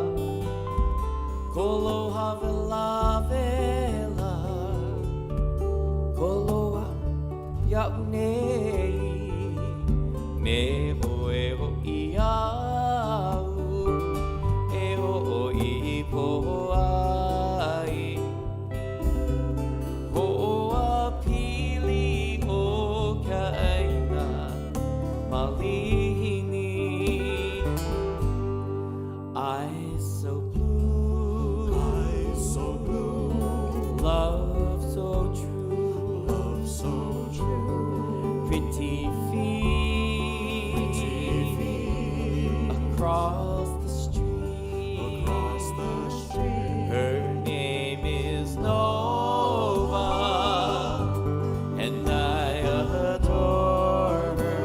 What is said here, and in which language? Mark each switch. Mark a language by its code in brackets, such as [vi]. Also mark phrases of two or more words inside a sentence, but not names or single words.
[haw] koloha vela vela, koloa ia'u nei, me oe ho'i au, e ho'i poai. Hoa pili o kaina malihini, [en] eyes so blue, love so true, pretty feet, across the street, her name is Nova, and I adore her.